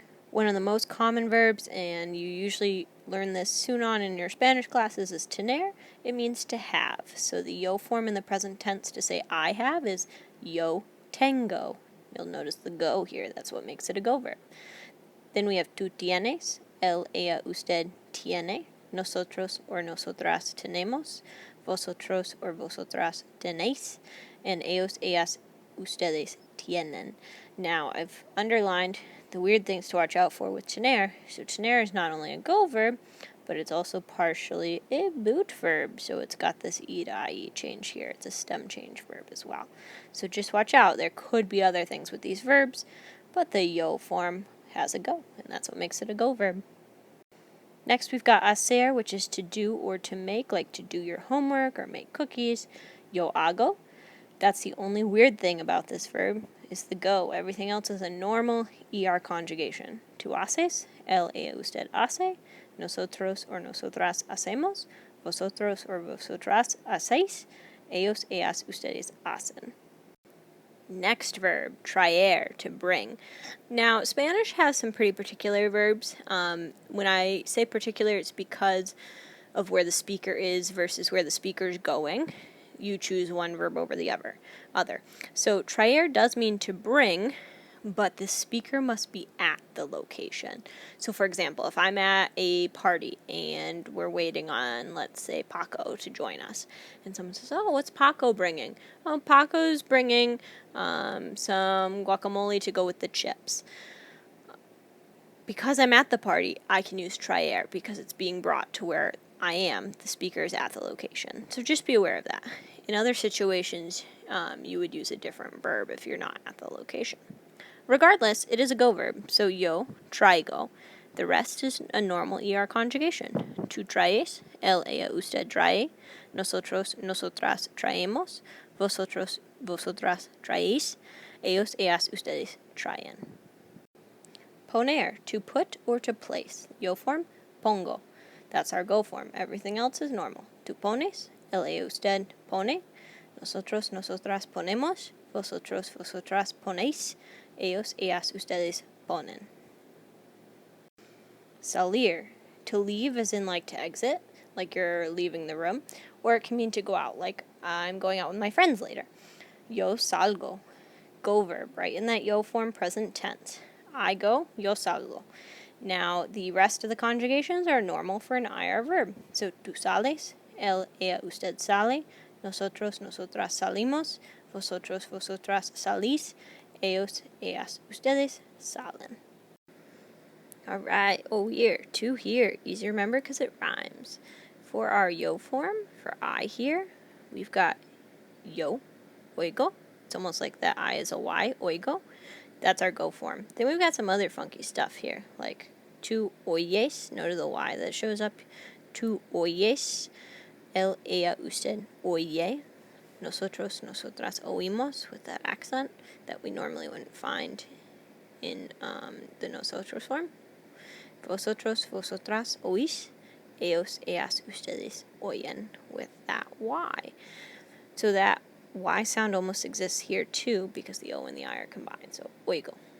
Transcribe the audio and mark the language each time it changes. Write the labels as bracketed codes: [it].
[en] One of the most common verbs, and you usually learn this soon on in your Spanish classes, is tener. It means to have. So the yo form in the present tense to say I have is [es] yo tengo. [en] You'll notice the go here. That's what makes it a go verb. Then we have [es] tú tienes, él, ella, usted tiene. Nosotros or nosotras tenemos, vosotros or vosotras tenéis, and ellos, ellas, ustedes tienen. [en] Now, I've underlined the weird things to watch out for with tener. So tener is not only a go verb, but it's also partially a boot verb. So it's got this e to ie change here. It's a stem change verb as well. So just watch out. There could be other things with these verbs, but the yo form has a go, and that's what makes it a go verb. Next, we've got hacer, which is to do or to make, like to do your homework or make cookies. [es] Yo hago. [en] That's the only weird thing about this verb, is the go. Everything else is a normal ER conjugation. [es] Tú haces, él, ella, usted hace, nosotros or nosotras hacemos, vosotros or vosotras hacéis, ellos, ellas, ustedes hacen. [en] Next verb, traer, to bring. Now, Spanish has some pretty particular verbs. When I say particular, it's because of where the speaker is versus where the speaker's going. You choose one verb over the other. So, traer does mean to bring, but the speaker must be at the location. So, for example, if I'm at a party and we're waiting on, let's say, Paco to join us, and someone says, oh, what's Paco bringing? Oh, Paco's bringing some guacamole to go with the chips. Because I'm at the party, I can use traer because it's being brought to where I am. The speaker is at the location. So just be aware of that. In other situations, you would use a different verb if you're not at the location. Regardless, it is a go verb, so [es] yo, traigo. [en] The rest is a normal ER conjugation. [es] Tú traes, él, ella, usted trae, nosotros, nosotras traemos, vosotros, vosotras traéis, ellos, ellas, ustedes traen. [en] Poner, to put or to place. Yo form, [es] pongo. [en] That's our go form. Everything else is normal. [es] Tú pones, él, ella, usted pone, nosotros, nosotras ponemos, vosotros, vosotras ponéis, ellos, ellas, ustedes ponen. [en] Salir, to leave as in like to exit, like you're leaving the room, or it can mean to go out, like I'm going out with my friends later. [es] Yo salgo, [en] go verb, right in that yo form, present tense. I go, [es] yo salgo. [en] Now, the rest of the conjugations are normal for an IR verb. [es] So, tú sales, él, ella, usted sale, nosotros, nosotras salimos, vosotros, vosotras salís, ellos, ellas, ustedes salen. [en] Alright, OÍR, to here. Easy to remember because it rhymes. For our yo form, for I here, we've got [es] yo, oigo. [en] It's almost like that I is a Y, oigo. That's our go form. Then we've got some other funky stuff here, like [es] tú oyes, [en] notice the Y that shows up. Tú oyes, él, ella, usted oye. [es] Nosotros, nosotras oímos, [en] with that accent that we normally wouldn't find in the nosotros form. [es] Vosotros, vosotras oís. Ellos, ellas, ustedes oyen, [en] with that Y. So that Y sound almost exists here too because the O and the I are combined. So, [es] oigo.